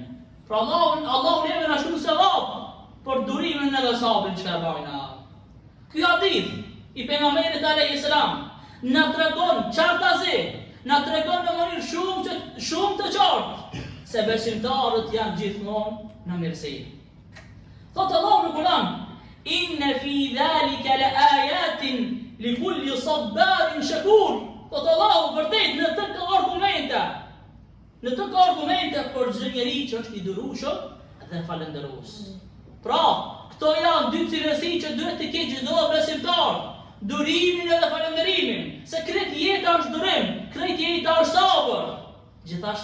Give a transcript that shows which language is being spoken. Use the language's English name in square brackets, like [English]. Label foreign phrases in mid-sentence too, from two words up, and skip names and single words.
[Albanian] Pra Allahu neve na shkruan sevap për durimin edhe sabrin që e bajna. Ky hadith I pejgamberit [Arabic] عليه السلام [Albanian] na tregon qartazi, na tregon në mënyrë shumë të qartë se besimtarët janë gjithmonë në mirësi. Thot Allahu në Kur'an: [Arabic] "إن في ذلك لآيات لكل صبار شكور." [Albanian] Thot Allahu vërtet në të argumente për çdo njeri që është I durueshëm dhe falënderues. Pra, këto janë dy cilësi që duhet të ketë çdo besimtar. Durimin edhe falënderimin. Se krejt jeta është durim, krejt jeta është sabër.